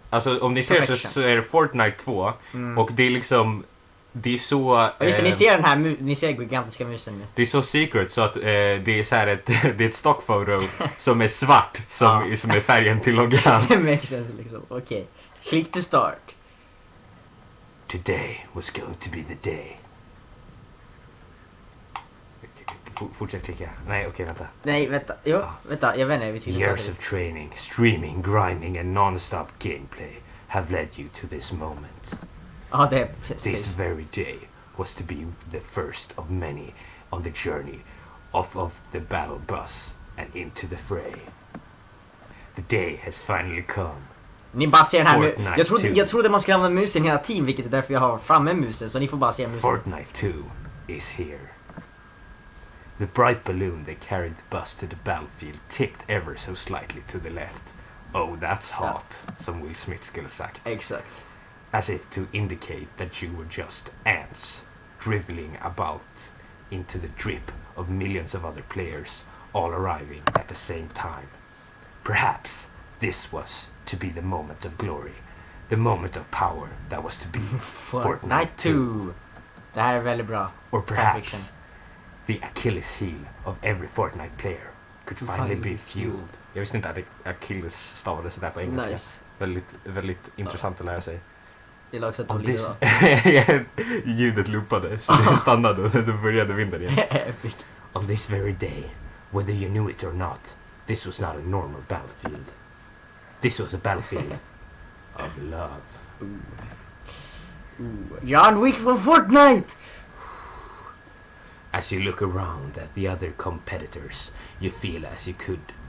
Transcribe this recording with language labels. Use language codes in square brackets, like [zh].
[sv] Alltså om ni ser så är det Fortnite 2 och det är liksom det är så just det, ni ser den här ni ser gigantiska musen nu. Det är så secret så att det är så här det är ett stockfoto som är svart som är färgen till loggan. [en] Det makes sense [sv] liksom. Okej. [en] Click to start. Today was going to be the day. [sv] Fortsätt klicka. Nej, okej, vänta. Nej, vänta. Vänta, jag vet inte. [en] Years of training, streaming, grinding and non-stop gameplay have led you to this moment. [sv] Det är [en] This very day was to be the first of many on the journey off of the battle bus and into the fray. The day has finally come. [sv] Ni bara ser den här jag trodde man skulle använda musen hela tiden, vilket är därför jag har framme musen, så ni får bara se musen. [en] Fortnite 2 is here. The bright balloon that carried the bus to the battlefield tipped ever so slightly to the left. Oh, that's hot, [sv] som Will Smith skulle sagt. Exakt. [en] As if to indicate that you were just ants, dribbling about into the drip of millions of other players, all arriving at the same time. Perhaps this was to be the moment of glory, the moment of power that was to be Fortnite 2. [sv] Det här är väldigt bra. [en] Or perhaps the Achilles heel of every Fortnite player could finally be fueled. [sv] Jag visste inte att Achilles stavades sådär på engelska. Nice. Väldigt intressant att lära sig. Det också att ljudet loopade, så det stannade och sen så började vinden igen. [en] On this very day, whether you knew it or not, this was not a normal battlefield. This was a battlefield of love. John Wick from Fortnite! As you look around at the other competitors, you feel as you could.